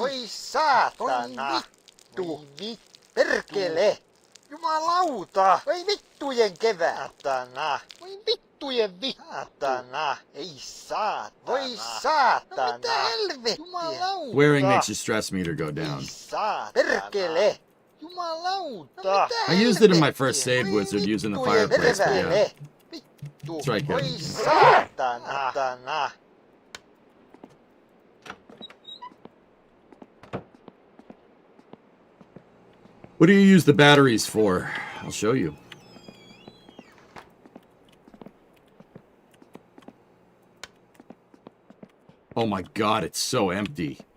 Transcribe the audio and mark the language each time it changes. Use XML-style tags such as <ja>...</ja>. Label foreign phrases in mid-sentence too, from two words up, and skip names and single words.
<fi>saatana! Vittu! Perkele! Jumalauta! Voi vittujen kevätana! Voi vittujen vittana! Ei saatana! Voi saatana! No mitä helvettiä? Jumalauta!</fi> <en>Swearing makes your stress meter go down.</en> <fi>Ei saatana! Perkele! Jumalauta! No mitä</fi> <en>I used it in my</en> <fi>helvettiä?</fi> <en>first save</en> <fi>Voi</fi> <en>wizard using the</en> <fi>vittujen</fi> <en>fireplace, but yeah.</en> <fi>perkele! Vittu!</fi> <en>That's right, Kevin.</en> <fi>Voi saatana!</fi> <en>What do you use the batteries for? I'll show you. Oh my god, it's so empty.</en>